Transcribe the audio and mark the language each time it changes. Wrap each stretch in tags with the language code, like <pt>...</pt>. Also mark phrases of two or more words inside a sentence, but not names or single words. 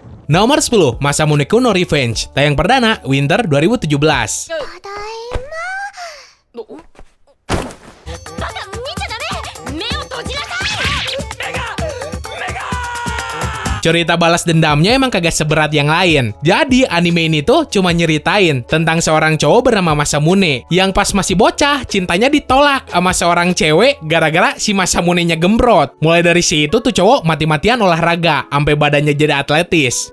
<id>Nomor 10, Masamune Kuno Revenge. Tayang perdana Winter 2017.</id> <ja>バカ見ちゃダメ、目を閉じなさい。</ja> <id>Cerita balas dendamnya emang kagak seberat yang lain. Jadi anime ini tuh cuma nyeritain tentang seorang cowok bernama Masamune yang pas masih bocah cintanya ditolak sama seorang cewek gara-gara si Masamune-nya gembrot. Mulai dari situ tuh cowok mati-matian olahraga sampai badannya jadi atletis.</id>